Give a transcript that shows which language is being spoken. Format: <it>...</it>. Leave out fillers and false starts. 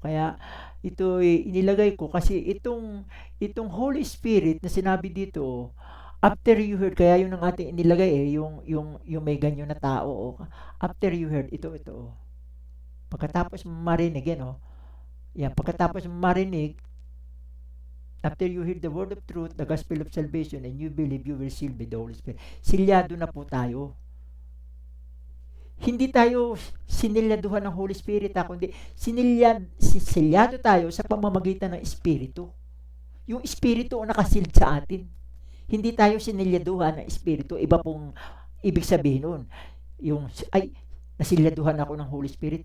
<tl>Kaya ito inilagay ko kasi itong Holy Spirit na sinabi dito,</tl> <en>after you heard,</en> <tl>kaya yun ang ating inilagay yung may ganyo na tao.</tl> <en>After you heard,</en> <tl>ito. Pagkatapos marinig, yan, pagkatapos marinig,</tl> <en>after you hear the word of truth, the gospel of salvation, and you believe, you will sealed by the Holy Spirit.</en> <tl>Silyado na po tayo. Hindi tayo sinilyaduhan ng Holy Spirit, kundi silyado tayo sa pamamagitan ng Espiritu. Yung Espiritu ang nakasealed sa atin. Hindi tayo sinilyaduhan ng Espiritu. Iba pong ibig sabihin nun. Nasilyaduhan ako ng Holy Spirit.</tl>